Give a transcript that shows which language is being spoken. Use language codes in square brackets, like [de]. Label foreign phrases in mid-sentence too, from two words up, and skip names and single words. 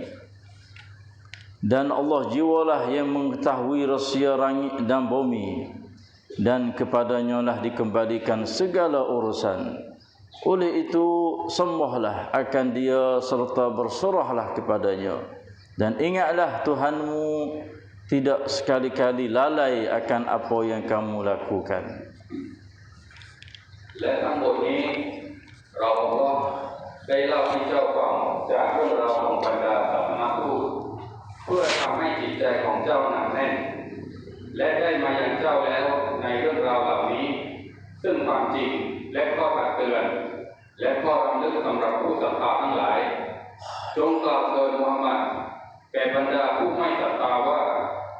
[ms] Dan Allah jiwalah yang mengetahui rahsia langit dan bumi, dan kepadanya lah dikembalikan segala urusan. Oleh itu sembahlah akan Dia serta berserahlah kepadanya, dan ingatlah Tuhanmu tidak sekali-kali lalai akan apa yang kamu lakukan. [th] และทั้งหมดนี้เราก็ได้เล่าให้เจ้าฟังจากเรื่องราวของบรรดาสัมมาทูตเพื่อทำให้จิตใจของเจ้าหนักแน่นและได้มายังเจ้าแล้วในเรื่องราวเหล่านี้ซึ่งความจริงและข้อตักเตือนและข้อรำลึกสำหรับผู้ศรัทธาทั้งหลายจงกล่าวโดยมุฮัมมัดแก่บรรดาผู้ไม่ศรัทธาว่า